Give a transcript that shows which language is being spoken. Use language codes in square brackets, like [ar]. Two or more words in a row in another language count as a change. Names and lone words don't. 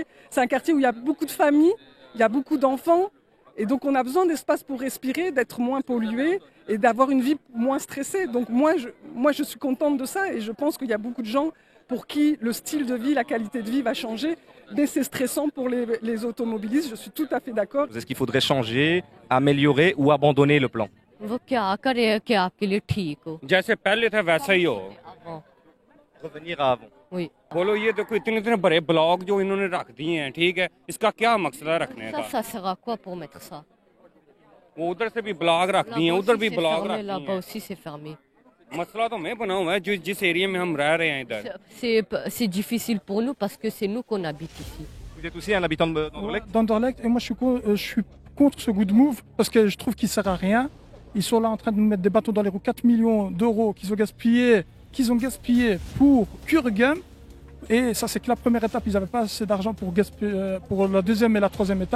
[fr] C'est un quartier où il y a beaucoup de familles, il y a beaucoup d'enfants, et donc on a besoin d'espace pour respirer, d'être moins pollué et d'avoir une vie moins stressée. Donc moi, je suis contente de ça, et je pense qu'il y a beaucoup de gens pour qui le style de vie, la qualité de vie va changer, mais c'est stressant pour les automobilistes, je suis tout à fait d'accord. Est-ce qu'il faudrait changer, améliorer ou abandonner le plan? [hi] जैसे पहले था वैसा ही हो [fr] Revenir à avant. Oui. [hi] बोलो ये देखो इतने बड़े ब्लॉक जो इन्होंने रख दिए हैं, ठीक है, इसका क्या मकसद है रखने का? [fr] Ça sert à quoi pour mettre ça? [hi] वो उधर से भी ब्लॉक रख दिए हैं, उधर भी ब्लॉक रख दिए हैं। [fr] Là-bas aussi c'est fermé. [hi] मसला तो मैं बना हुआ है जिस एरिया में हम रह रहे हैं इधर। [fr] C'est difficile pour nous parce que c'est nous qu'on habite ici. Vous êtes aussi un habitant d'Anderlecht, et moi je suis contre ce Good Move parce que je trouve qu'il ne sert à rien. Ils sont là en train de nous mettre des bateaux dans les roues, 4 millions d'euros qu'ils ont gaspillé pour Kurgem. Et ça, c'est que la première étape, ils n'avaient pas assez d'argent pour la deuxième et la troisième étape.